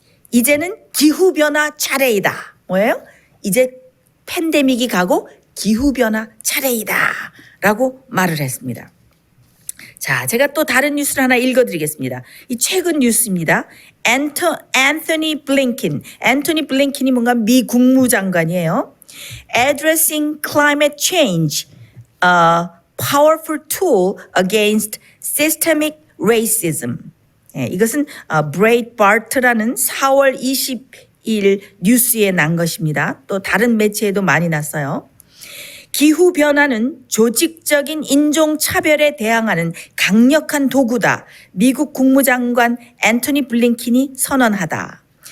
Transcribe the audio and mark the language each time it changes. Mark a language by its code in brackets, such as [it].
[ko] 이제는 기후변화 차례이다. 뭐예요? 이제 팬데믹이 가고 기후변화 차례이다. 라고 말을 했습니다. 자, 제가 또 다른 뉴스를 하나 읽어드리겠습니다. 이 최근 뉴스입니다. 앤토니 블링킨이 뭔가 미 국무장관이에요. [en] Addressing climate change, a powerful tool against systemic racism. [ko] 이것은 브레이트바트라는 4월 20일 뉴스에 난 것입니다. 또 다른 매체에도 많이 났어요. 기후변화는 조직적인 인종차별에 대항하는 강력한 도구다. 미국 국무장관 앤토니 블링킨이 선언하다.